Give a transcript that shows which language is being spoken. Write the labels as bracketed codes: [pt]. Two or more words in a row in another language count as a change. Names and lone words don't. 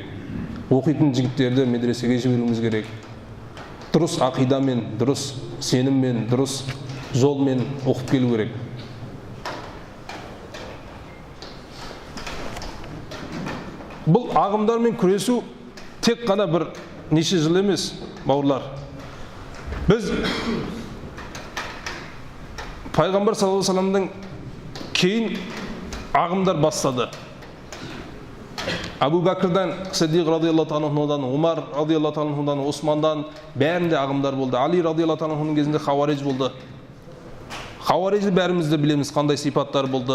[kk] Оқитын жігіттерді медресеге жіберуіміз керек. Дұрыс ақидамен, дұрыс сеніммен, дұрыс жолмен оқып келу керек. Бұл ағымдармен күресу тек қана бір неше жыл емес, бауырлар. Біз Пайғамбар [ar] صلى الله عليه وسلم [kk] кейін ағымдар бастады. Абу Бәкірден, Сиддиқ [ar] رضي الله عنه, [kk] Умар [ar] رضي الله عنه, [kk] Османдан бәрінде ағымдар болды. Али [ar] رضي الله عنه [kk] кезінде хауариж болды. Хауарижді бәріміз де білеміз, қандай сипаттар болды.